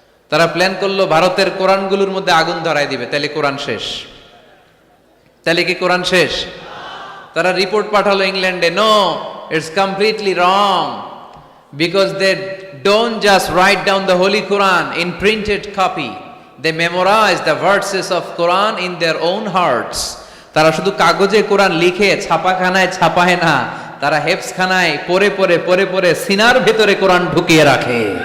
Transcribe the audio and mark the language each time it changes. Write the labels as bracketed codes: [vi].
[bn] তারা প্ল্যান করলো ভারতের কোরআনগুলোর মধ্যে আগুন ধরায় দিবে, তাহলে কোরআন শেষ। তাহলে কি কোরআন শেষ? তারা রিপোর্ট পাঠালো ইংল্যান্ডে, [en] No, it's completely wrong, because they don't just write down the holy Quran in printed copy, They memorize the verses of Quran in their own hearts. [bn] তারা শুধু কাগজে কোরআন লিখে ছাপাখানায় ছাপায় না, তারা হেফজখানায় পড়ে পড়ে পড়ে পড়ে সিনার ভেতরে কোরআন ঢুকিয়ে রাখে।